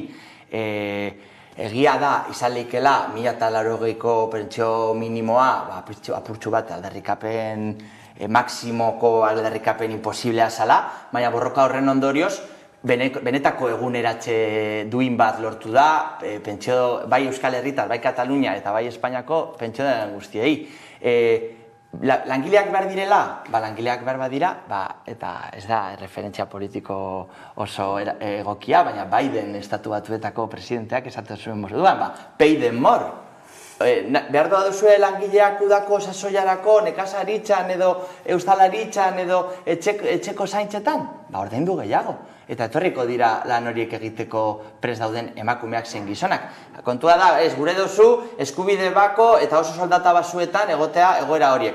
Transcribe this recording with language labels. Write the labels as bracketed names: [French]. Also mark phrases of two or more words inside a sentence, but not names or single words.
[Basque] Egia da, izan leikela 1080ko pentsio minimoa, apurtxu bat aldarrikapen maksimoko aldarrikapen imposiblea zala, baina borroka horren ondorioz, benetako eguneratze duin bat lortu da, bai Euskal Herritar, bai Katalunia eta bai Espainiako pentsio den guztiei. Langileak behar direla? Langileak behar badira, eta ez da referentzia politiko oso egokia, baina Biden estatu batuetako presidenteak esaten zuen moduan, [English] pay them more. [Basque] Behar doa duzue langileak udako sasoiarako, nekazaritzan edo eustalaritzan edo etxeko zaintzetan? Ordaindu gehiago. Eta etorriko dira lan horiek egiteko prest dauden emakumeak zein gizonak. Kontua da, ez gure dozu, eskubide bako eta oso soldata basuetan egotea egoera horiek.